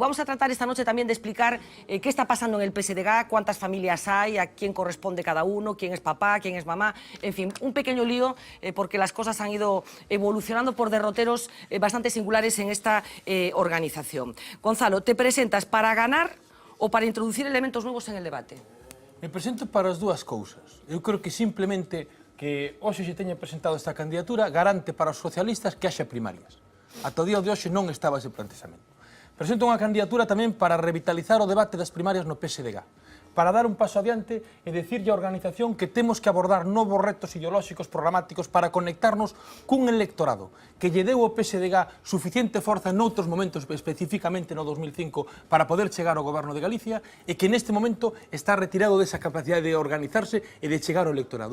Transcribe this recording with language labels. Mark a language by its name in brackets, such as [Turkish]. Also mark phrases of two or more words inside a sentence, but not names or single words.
[Spanish] Vamos a tratar esta noche también de explicar qué está pasando en el PSDG, cuántas familias hay, a quién corresponde cada uno, quién es papá, quién es mamá, en fin, un pequeño lío porque las cosas han ido evolucionando por derroteros bastante singulares en esta organización. Gonzalo, ¿te presentas para ganar o para introducir elementos nuevos en el debate? [Galician] Me presento para as dúas cousas. Eu creo que simplemente que hoxe se teña presentado esta candidatura garante para os socialistas que haxa primarias. Ata o día de hoxe non estaba ese planteamento. presento unha candidatura tamén para revitalizar o debate das primarias no PSDG, para dar un paso adiante e decirlle á organización que temos que abordar novos retos ideolóxicos programáticos para conectarnos cun electorado que lle deu ao PSDG suficiente forza noutros momentos, especificamente no 2005, para poder chegar ao goberno de Galicia e que neste momento está retirado desa capacidade de organizarse e de chegar ao electorado.